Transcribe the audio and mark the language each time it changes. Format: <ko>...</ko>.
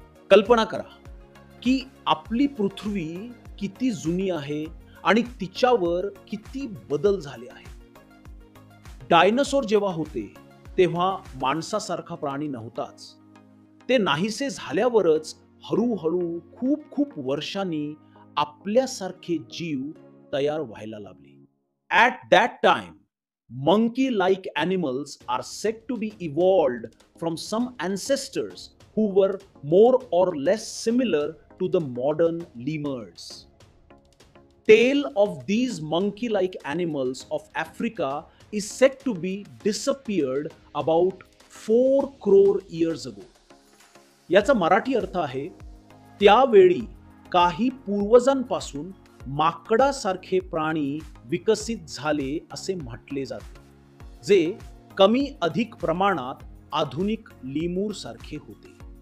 <mr>कल्पना करा की आपली पृथ्वी किती जुनी आहे आणि तिच्यावर किती बदल झाले आहेत. डायनासोर जेव्हा होते तेव्हा माणसासारखा प्राणी नव्हताच. ते नाहीसे झाल्यावरच हळूहळू खूप खूप वर्षांनी आपल्यासारखे जीव तयार व्हायला लागले.</mr> <en>At that time, monkey-like animals are said to be evolved from some ancestors who were more or less similar to the modern lemurs. Tail of these monkey-like animals of Africa is said to be disappeared about 4 crore years ago.</en> <mr>याचा मराठी अर्थ आहे, त्यावेळी काही पूर्वजांपासून माकडासारखे प्राणी विकसित झाले असे म्हटले जाते, जे कमी अधिक प्रमाणात आधुनिक लीमूर सारखे होते.</mr>